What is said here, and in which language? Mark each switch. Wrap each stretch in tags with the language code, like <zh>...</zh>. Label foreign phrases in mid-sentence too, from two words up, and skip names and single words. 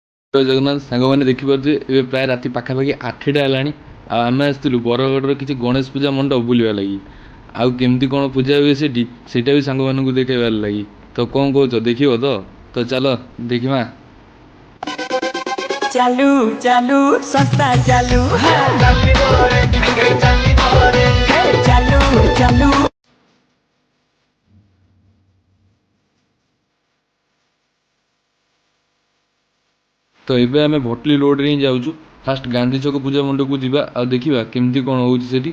<or>ଜୟ ଜଗନ୍ନାଥ ସାଙ୍ଗମାନେ ଦେଖିପାରୁଥିବେ ଏବେ ପ୍ରାୟ ରାତି ପାଖାପାଖି 8ଟା ହେଲାଣି। ଆଉ ଆମେ ଆସିଥିଲୁ ବରଗଡ଼ର କିଛି ଗଣେଶ ପୂଜା ମଣ୍ଡପ ବୁଲିବା ଲାଗି। ଆଉ କେମିତି କ'ଣ ପୂଜା ହୁଏ ସେଠି ସେଇଟା ବି ସାଙ୍ଗମାନଙ୍କୁ ଦେଖେଇବାର ଲାଗି। ତ କ'ଣ କହୁଛ ଦେଖିବ ତ ଚାଲ ଦେଖିବା।</or> <hi>चालू चालू सस्ता चालू चालू चालू।</hi> <or>ତ ଏବେ ଆମେ ଭଟଲି ରୋଡ଼ରେ ହିଁ ଯାଉଛୁ। ଫାଷ୍ଟ ଗାନ୍ଧୀ ଛକ ପୂଜା ମଣ୍ଡପକୁ ଯିବା ଆଉ ଦେଖିବା କେମିତି କ'ଣ ହେଉଛି ସେଠି।</or>